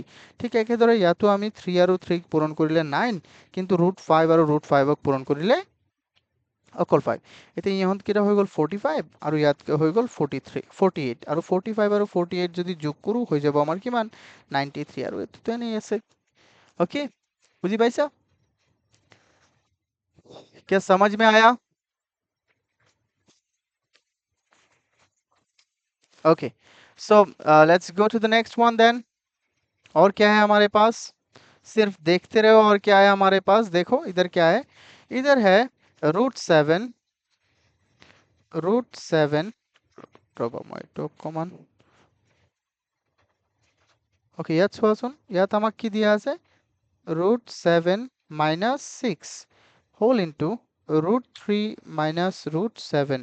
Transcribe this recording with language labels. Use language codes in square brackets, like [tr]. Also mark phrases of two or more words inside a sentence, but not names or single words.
[as] ঠিক একেদৰে ইয়াতো আমি 3 আৰু 3ক পূৰণ কৰিলে 9, কিন্তু √5 আৰু √5ক পূৰণ কৰিলে অকল 5। এতিয়া ইহঁতকেইটা হৈ গ'ল 45 আৰু ইয়াত হৈ গ'ল 48। আৰু 45 আৰু 48 যদি যোগ কৰোঁ, হৈ যাব আমাৰ কিমান? 93। আৰু এইটোতো এনেই আছে। অ'কে, বুজি পাইছা? [hi] क्या समझ में आया? [en] Okay, so let's go to the next one then. [hi] और क्या है हमारे पास? सिर्फ देखते रहो। और क्या है हमारे पास? देखो इधर क्या है। इधर है √7 অকমান। [as] ওকে, ইয়াত চোৱাচোন, ইয়াত আমাক কি দিয়া আছে? [en] √7 minus 6 whole into √3 minus √7.